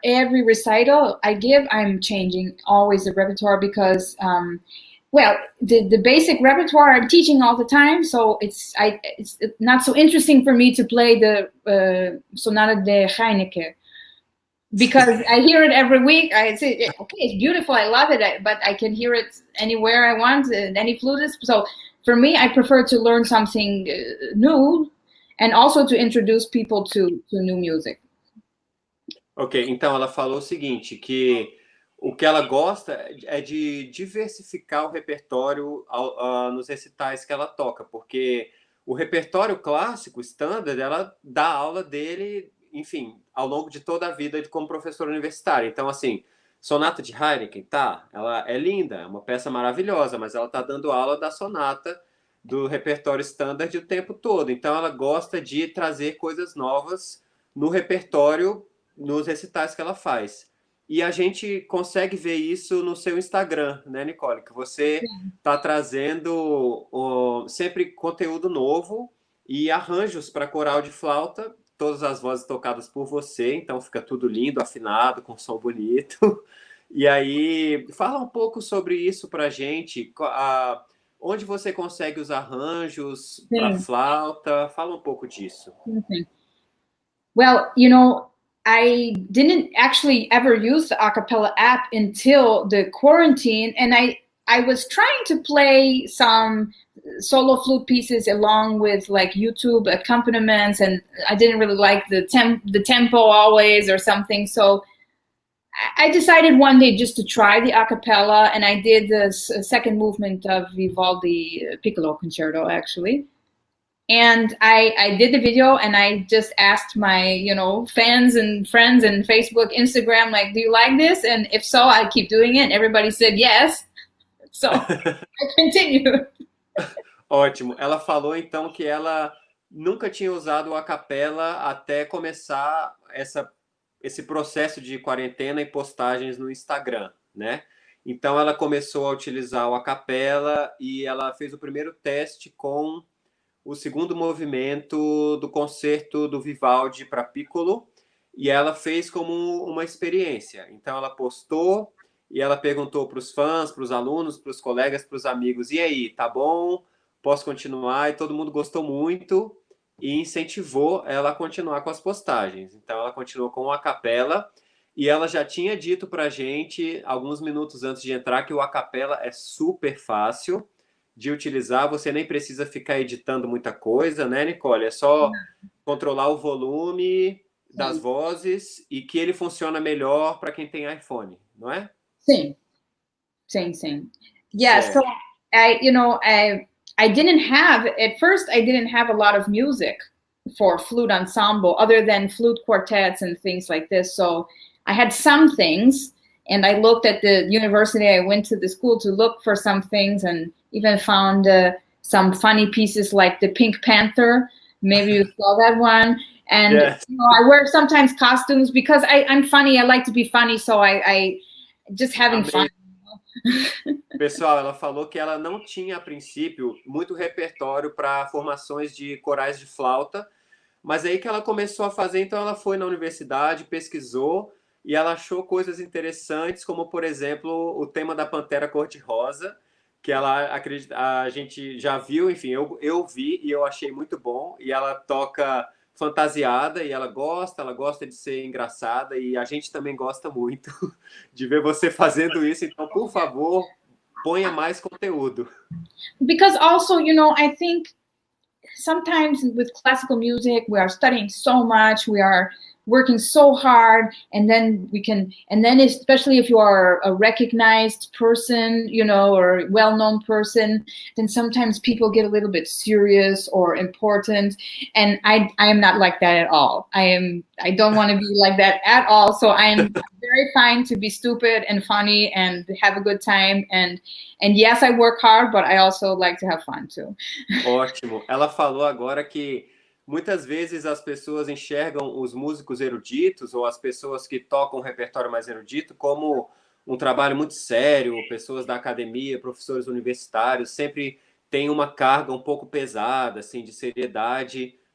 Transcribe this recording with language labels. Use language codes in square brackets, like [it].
[en] Every recital I give, I'm changing always the repertoire because, well, the basic repertoire I'm teaching all the time, so it's not so interesting for me to play the Sonata de Heineke. Because I hear it every week. I say, okay, it's beautiful, I love it, but I can hear it anywhere I want, any flutist. So for me, I prefer to learn something new and also to introduce people to new music. [pt] Ok, então ela falou o seguinte, que o que ela gosta é de diversificar o repertório nos recitais que ela toca, porque o repertório clássico, standard, ela dá aula dele, enfim, ao longo de toda a vida como professora universitária. Então, assim, Sonata de Heineken, tá, ela é linda, é uma peça maravilhosa, mas ela tá dando aula da sonata do repertório standard o tempo todo. Então, ela gosta de trazer coisas novas no repertório, nos recitais que ela faz. E a gente consegue ver isso no seu Instagram, né, Nicole? Que você tá trazendo sempre conteúdo novo e arranjos para coral de flauta, todas as vozes tocadas por você, então fica tudo lindo, afinado, com som bonito. E aí, fala um pouco sobre isso pra gente, onde você consegue os arranjos para flauta, fala um pouco disso. [en] Well, you know, I didn't actually ever use the acapella app until the quarantine, and I was trying to play some solo flute pieces along with like YouTube accompaniments, and I didn't really like the tempo always or something. So I decided one day just to try the acapella, and I did the second movement of Vivaldi Piccolo Concerto actually. And I did the video, and I just asked my, you know, fans and friends and Facebook, Instagram, like, do you like this? And if so, I keep doing it. And everybody said yes. So I continued. [pt] Ótimo. Ela falou, então, que ela nunca tinha usado o acapella até começar esse processo de quarentena e postagens no Instagram, né? Então, ela começou a utilizar o acapella e ela fez o primeiro teste com o segundo movimento do concerto do Vivaldi para Piccolo, e ela fez como uma experiência. Então, ela postou e ela perguntou para os fãs, para os alunos, para os colegas, para os amigos, e aí, tá bom? Posso continuar? E todo mundo gostou muito e incentivou ela a continuar com as postagens. Então, ela continuou com o acapella, e ela já tinha dito para a gente, alguns minutos antes de entrar, que o acapella é super fácil de utilizar, você nem precisa ficar editando muita coisa, né, Nicole? É só controlar o volume das vozes e que ele funciona melhor para quem tem iPhone, não é? Sim. [en] Yeah, so I didn't have, at first I didn't have a lot of music for flute ensemble other than flute quartets and things like this. So I had some things, and I looked at the university. I went to the school to look for some things, and even found some funny pieces like the Pink Panther. Maybe you saw that one. And Yes. I wear sometimes costumes because I'm funny. I like to be funny, so I just having fun. [pt] Pessoal, ela falou que ela não tinha, a princípio, muito repertório para formações de corais de flauta, mas aí que ela começou a fazer, então ela foi na universidade, pesquisou, e ela achou coisas interessantes, como, por exemplo, o tema da Pantera Cor-de-Rosa, que ela acredita, a gente já viu, enfim, eu vi e eu achei muito bom, e ela toca fantasiada, e ela gosta de ser engraçada, e a gente também gosta muito de ver você fazendo isso, então, por favor, ponha mais conteúdo. [en] Because also, I think sometimes with classical music, we are studying so much, we are working so hard, and then especially if you are a recognized person, or well-known person, then sometimes people get a little bit serious or important, and I am not like that at all. I don't want to be like that at all, so I'm very fine to be stupid and funny and have a good time, and yes, I work hard, but I also like to have fun too. [pt] Ótimo. Ela falou agora que muitas vezes as pessoas enxergam os músicos eruditos ou as pessoas que tocam um repertório mais erudito como um trabalho muito sério, pessoas da academia, professores universitários, sempre tem uma carga um pouco pesada, assim, de seriedade,